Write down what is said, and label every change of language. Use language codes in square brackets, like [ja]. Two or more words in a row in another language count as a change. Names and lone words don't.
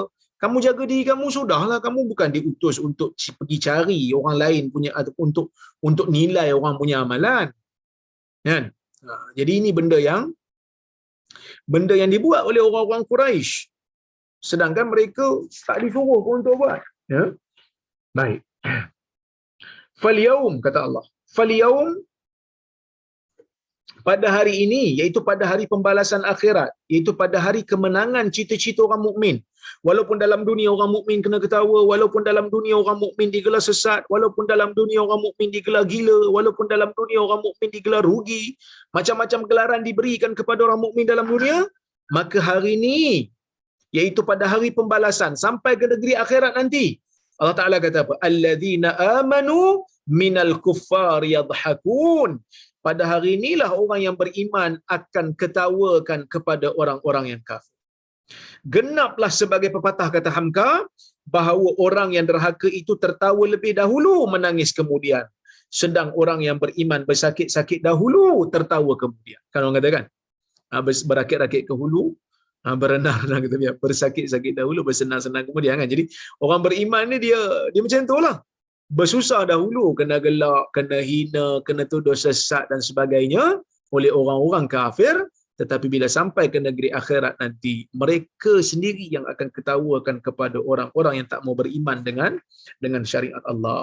[ms] Kamu jaga diri kamu sudahlah, kamu bukan diutus untuk pergi cari orang lain punya atau untuk nilai orang punya amalan. Kan? Jadi ini benda yang dibuat oleh orang-orang Quraisy, sedangkan mereka tak disuruh pun untuk buat. Ya. Baik. Falyaum, kata Allah. Falyaum, pada hari ini, iaitu pada hari pembalasan akhirat, iaitu pada hari kemenangan cita-cita orang mukmin. Walaupun dalam dunia orang mukmin kena ketawa, walaupun dalam dunia orang mukmin digelar sesat, walaupun dalam dunia orang mukmin digelar gila, walaupun dalam dunia orang mukmin digelar rugi, macam-macam gelaran diberikan kepada orang mukmin dalam dunia, Maka hari ini, iaitu pada hari pembalasan sampai ke negeri akhirat nanti, Allah Ta'ala kata apa? [ar] الذين آمنوا من الكفار يضحكون. [ms] Pada hari inilah orang yang beriman akan ketawakan kepada orang-orang yang kafir. Genaplah sebagai pepatah kata Hamka, bahawa orang yang derhaka itu tertawa lebih dahulu, menangis kemudian. Sedang orang yang beriman bersakit-sakit dahulu, tertawa kemudian. Kan orang kata kan? Berakit-rakit ke hulu, berenang-renang kita biar bersakit-sakit dahulu, bersenang-senang kemudian kan. Jadi orang beriman ni dia macam itulah. Bersusah dahulu, kena gelak, kena hina, kena tuduh sesat dan sebagainya oleh orang-orang kafir, tetapi bila sampai ke negeri akhirat nanti, mereka sendiri yang akan ketawakan kepada orang-orang yang tak mau beriman dengan syariat Allah.